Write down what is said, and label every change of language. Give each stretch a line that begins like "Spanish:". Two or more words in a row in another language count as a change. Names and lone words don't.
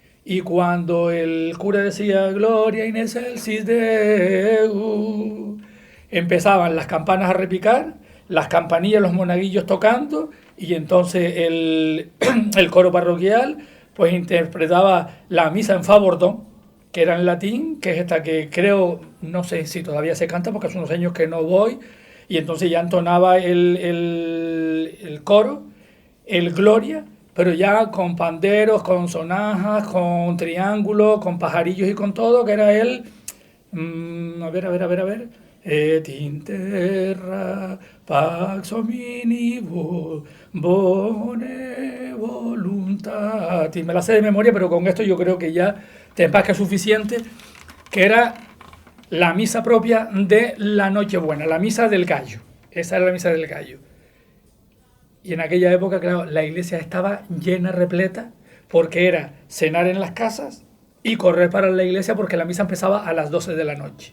Spanish: Y cuando el cura decía
Latin: Gloria in excelsis Deo,
Spanish: empezaban las campanas a repicar, las campanillas, los monaguillos tocando, y entonces el coro parroquial pues interpretaba la misa en fa bordón, que era en latín, que es esta que creo, no sé si todavía se canta porque hace unos años que no voy, y entonces ya entonaba el coro, el Gloria, pero ya con panderos, con sonajas, con triángulos, con pajarillos y con todo, que era él. A ver.
Latin: Et in terra pax hominibus bone voluntatis.
Spanish: Me la sé de memoria, pero con esto yo creo que ya te que es suficiente, que era la misa propia de la Nochebuena, la misa del gallo. Esa era la misa del gallo. Y en aquella época, claro, la iglesia estaba llena, repleta, porque era cenar en las casas y correr para la iglesia porque la misa empezaba a las 12 de la noche.